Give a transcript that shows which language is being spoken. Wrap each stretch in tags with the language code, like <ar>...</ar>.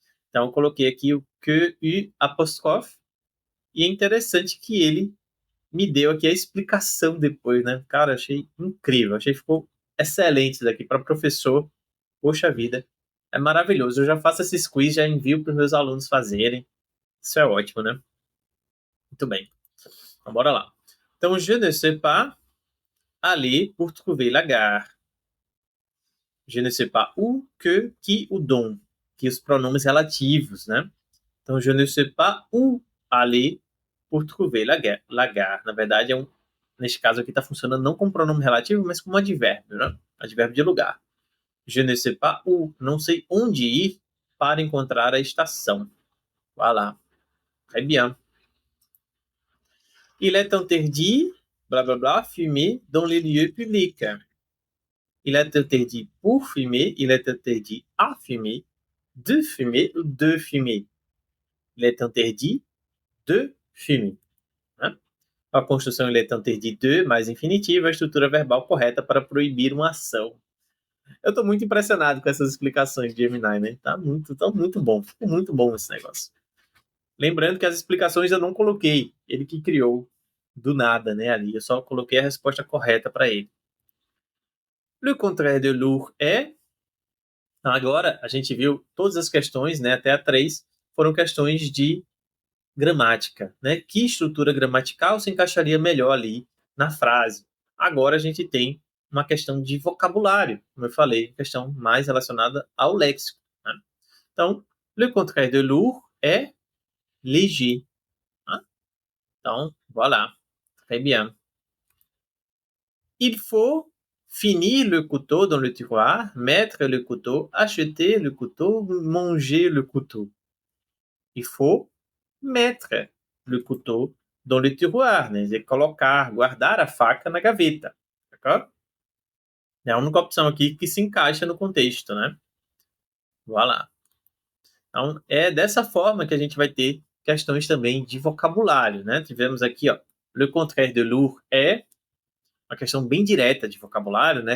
<pt>Então, eu coloquei aqui o que, u, apóstrofe, e é interessante que ele me deu aqui a explicação depois, né? Cara, achei incrível, achei que ficou excelente isso daqui para professor. Poxa vida, é maravilhoso. Eu já faço esses quiz, já envio para os meus alunos fazerem. Isso é ótimo, né? Muito bem. Então, bora lá.</pt> <fr>Então, je ne sais pas aller pour trouver la gare. Je ne sais pas où, que, qui ou dont.</fr> <pt>Que os pronomes relativos, né?</pt> <fr>Então, je ne sais pas où aller pour trouver la gare.</fr> <pt>Na verdade, neste caso aqui está funcionando não como pronome relativo, mas como advérbio, né? Advérbio de lugar.</pt> <fr>Je ne sais pas où,</fr> <pt>não sei onde ir para encontrar a estação.</pt> <fr>Voilà. Très bien. Il est interdit, blablabla, fumer dans les lieux publics. Il est interdit pour fumer, il est interdit à fumer, de fumer ou de fumer. Il est interdit de fumer.</fr> <pt>Né? A construção ele</pt> <fr>est interdit de</fr> <pt>mais infinitivo, a estrutura verbal correta para proibir uma ação. Eu estou muito impressionado com essas explicações de Gemini, né? Tá muito bom. Ficou muito bom esse negócio. Lembrando que as explicações eu não coloquei. Ele que criou do nada, né? Ali. Eu só coloquei a resposta correta para ele.</pt> <fr>Le contraire de lourd</fr> <pt>é. Agora, a gente viu todas as questões, né? Até a 3, foram questões de gramática, né? Que estrutura gramatical se encaixaria melhor ali na frase? Agora a gente tem uma questão de vocabulário, como eu falei, questão mais relacionada ao léxico. Né?</pt> <fr>Então, le contraire de lourd é léger.</fr> <pt>Né? Então,</pt> <fr>voilà. Très bien. Il faut finir le couteau dans le tiroir, mettre le couteau, acheter le couteau, manger le couteau. Il faut mettre le couteau dans le tiroir, né?</fr> <pt>Dizer, colocar, guardar a faca na gaveta. D'accord? É a única opção aqui que se encaixa no contexto, né? Voilà. Então, é dessa forma que a gente vai ter questões também de vocabulário, né? Tivemos aqui, ó,</pt> <fr>le contraire de lourd</fr> <pt>é uma questão bem direta de vocabulário, né?</pt>